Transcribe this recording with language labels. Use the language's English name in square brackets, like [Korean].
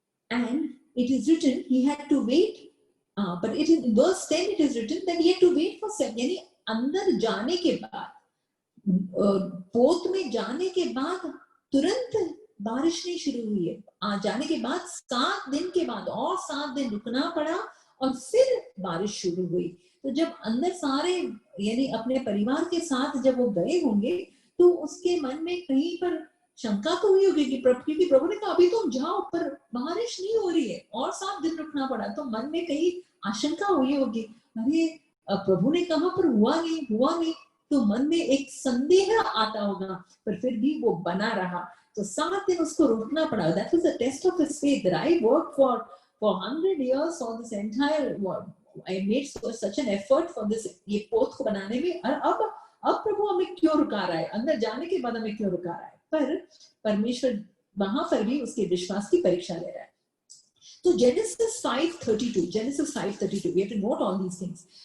[English] And it is written he had to wait. But in verse 10 it is written that he had to wait for 7. [Hindi] यानी अंदर जाने के बाद, पोत में जाने के बाद तुरंत बारिश नहीं शुरू हुई है. जाने के बाद 7 दिन के बाद और 7 दिन रुकना पड़ा और फिर बारिश शुरू हुई. तो जब अंदर सारे, यानी अपने परिवार के साथ जब वो गए होंगे, तो उसके मन में कहीं पर शंका तो हुई होगी क्योंकि प्रभु ने कहा अभी तुम जाओ, पर बारिश नहीं हो रही है और 7 दिन रुकना पड़ा. तो मन में कहीं आशंका हुई होगी, अरे प्रभु ने कहा पर हुआ नहीं. तो मन में एक संदेह आता होगा, पर फिर भी वो बना रहा. तो 7 दिन उसको रुकना पड़ा. [English] That was a test of his faith that I worked for 100 years on this entire world. I made such an effort for this, [Hindi] ये पोत को बनाने में. अब प्रभु हमें क्यों रुका रहा है? अंदर जाने के बाद हमें क्यों रुका रहा है? पर परमेश्वर वहां पर भी उसके विश्वास की परीक्षा ले रहा है. [English] तो Genesis 5:32, we have to note all these things.